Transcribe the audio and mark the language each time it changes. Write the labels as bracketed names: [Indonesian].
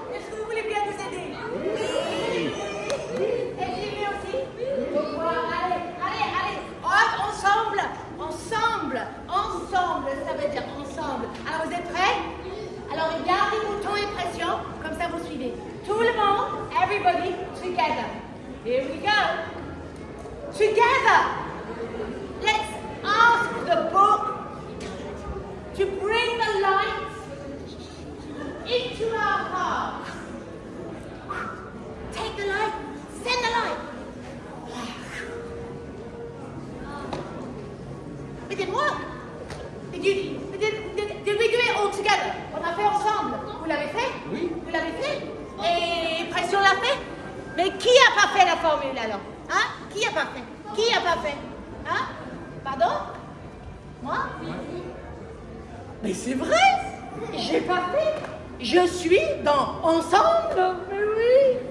[French] Est-ce que vous voulez bien nous aider? Oui. Et filmer aussi? Allez. Hop, ensemble, ça veut dire ensemble. Alors vous êtes prêts? Alors regardez bouton et pression, comme ça vous suivez. Tout le monde, [English] everybody, together. Here we go. Together, let's ask the book to bring the light into our hearts. Take the light, send the light. It didn't work. Did we do it all together? [French] On a fait ensemble. Vous l'avez fait? Oui. Vous l'avez fait? Et pression l'a fait? Mais qui a pas fait la formule alors? Hein? Qui a pas fait? Qui a pas fait? Hein? Pardon? Moi? Mais c'est vrai! J'ai pas fait! Je suis dans Ensemble! Mais oui!